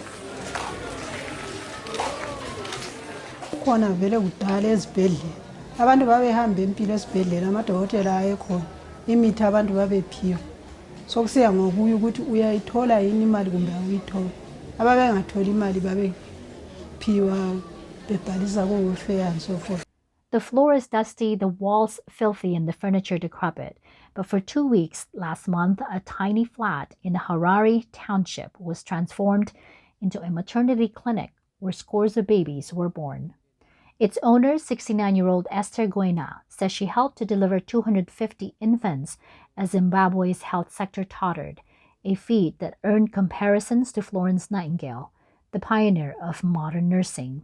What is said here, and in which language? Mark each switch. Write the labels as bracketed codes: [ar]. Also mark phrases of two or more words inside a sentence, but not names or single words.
[nd] Khona vele kudala ezibhedlela abantu babehamba empilo esibhedlela amadokotela ayekhona imithi abantu babephiwa sokusiya ngokuya ukuthi uyayithola yini imali kumbe awuyithola. Ababengatholi imali babephiwa bebhalisa ku- [en] welfare and so forth. The floor is dusty, the walls filthy, and the furniture decrepit. But for 2 weeks last month, a tiny flat in Harare Township was transformed into a maternity clinic where scores of babies were born. Its owner, 69-year-old Esther Gwena, says she helped to deliver 250 infants as Zimbabwe's health sector tottered, a feat that earned comparisons to Florence Nightingale, the pioneer of modern nursing.